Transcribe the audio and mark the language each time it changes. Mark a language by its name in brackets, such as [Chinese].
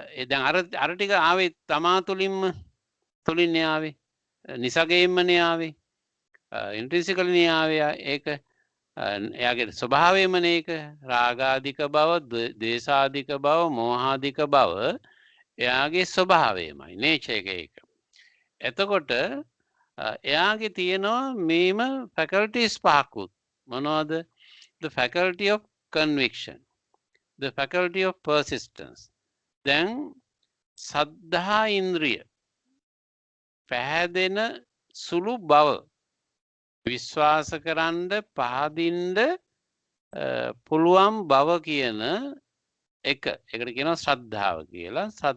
[Sinhala] දැන් අර ටික ආවේ තමා තුලින් ආවේ නිසගයෙන්මනේ ආවේ ඉන්ට්‍රින්සිකලි ආවේ ඒක එයාගේ ස්වභාවයමනේ ඒක රාගාධික බව ද්වේෂාධික බව මෝහාධික බව එයාගේ ස්වභාවයමයි නේචර් එක. එතකොට එයාගේ තියෙනවා මේම faculties පහකුත් මොනවද? [English] The faculty of conviction, the faculty of persistence. [Sinhala] දැන් සද්ධා ඉන්ද්‍රිය පැහැදෙන සුළු බව විශ්වාස කරන්න පහදින්න පුළුවන් බව කියන එකට කියනවා ශ්‍රද්ධාව කියලා.